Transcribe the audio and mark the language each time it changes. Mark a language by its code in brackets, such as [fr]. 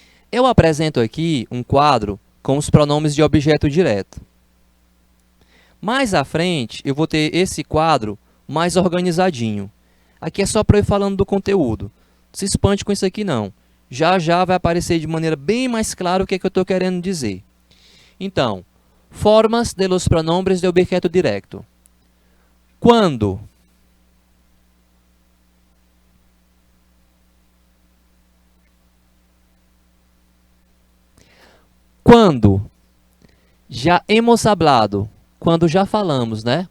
[pt] Eu apresento aqui um quadro com os pronomes de objeto direto. Mais à frente, eu vou ter esse quadro mais organizadinho. Aqui é só para eu ir falando do conteúdo. Não se espante com isso aqui, não. Já já vai aparecer de maneira bem mais clara o que é que eu estou querendo dizer. [es] Então, formas de los pronombres de objeto directo. [pt] Quando já [es] hemos hablado, [pt] quando já falamos, né?